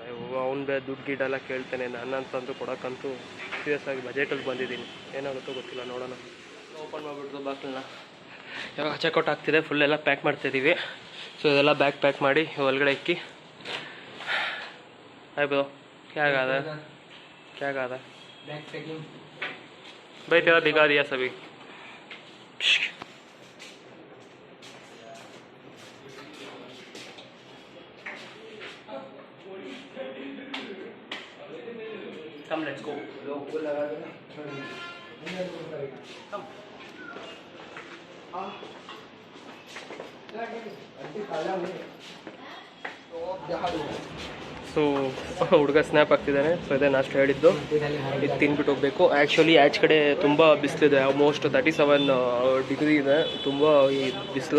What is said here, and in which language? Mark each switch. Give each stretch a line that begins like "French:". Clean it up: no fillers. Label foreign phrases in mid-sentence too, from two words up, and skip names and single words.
Kannada: ಅವ್ನು ದುಡ್ಡು ಗಿಡ್ಡೆಲ್ಲ ಕೇಳ್ತೇನೆ, ನನ್ನಂತಂತೂ ಕೊಡೋಕ್ಕಂತೂ ಸೀರಿಯಸ್ ಆಗಿ ಬಜೆಟಲ್ಲಿ ಬಂದಿದ್ದೀನಿ. ಏನಾಗುತ್ತೋ ಗೊತ್ತಿಲ್ಲ, ನೋಡೋಣ. ಓಪನ್ ಮಾಡಿಬಿಡ್ತು ಬಾಕ್ಲನ್ನ. ಇವಾಗ ಚೆಕ್ಔಟ್ ಆಗ್ತಿದೆ, ಫುಲ್ಲೆಲ್ಲ ಪ್ಯಾಕ್ ಮಾಡ್ತಾಯಿದ್ದೀವಿ. ಸೊ ಇದೆಲ್ಲ ಪ್ಯಾಕ್ ಮಾಡಿ ಒಳಗಡೆ ಇಕ್ಕಿ.
English: hi bro,
Hindi: क्या गा रहा
English: bag packing
Hindi: भाई? तेरा दिखा दिया सभी.
English: Come, let's go.
Hindi: लोग को लगा देना.
Kannada: Come. ಸೊ ಹುಡುಗ ಸ್ನ್ಯಾಪ್ ಆಗ್ತಿದ್ದಾನೆ. ಸೊ ಇದೇ ನಾಷ್ಟು ಹೇಳಿದ್ದು, ಇದು ತಿನ್ಬಿಟ್ಟು ಹೋಗಬೇಕು. ಆ್ಯಕ್ಚುಲಿ ಆಚೆ ಕಡೆ ತುಂಬ ಬಿಸಿಲಿದೆ, ಆಲ್ಮೋಸ್ಟ್ 37 ಡಿಗ್ರಿ ಇದೆ, ತುಂಬ ಈ ಬಿಸಿಲು.